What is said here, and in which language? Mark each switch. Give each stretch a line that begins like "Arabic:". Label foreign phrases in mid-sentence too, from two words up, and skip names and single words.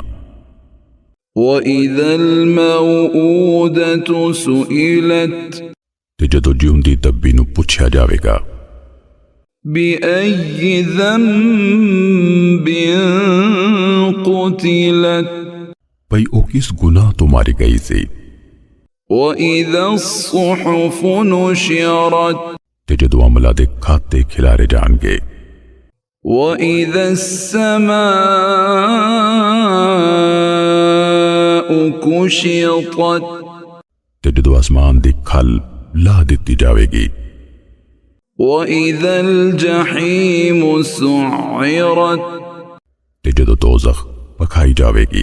Arabic: وإذا الموءودة سئلت,
Punjabi: تے جدوں جیوندی دبی نوں پچھیا جاوے گا.
Arabic: بأي ذنب قتلت,
Punjabi: بھئی او کس گناہ توں ماری گئی سی.
Arabic: وإذا الصحف نشرت,
Punjabi: تے جدوں عملاں دے کھاتے کھلارے جاݨگے.
Arabic: وإذا السماء كشطت,
Punjabi: تے جدوں آسمان دی کھل لا دتی جاوے گی.
Arabic: وإذا الجحيم سعرت,
Punjabi: تے جدوں دوزخ بھکھائی جاوے گی.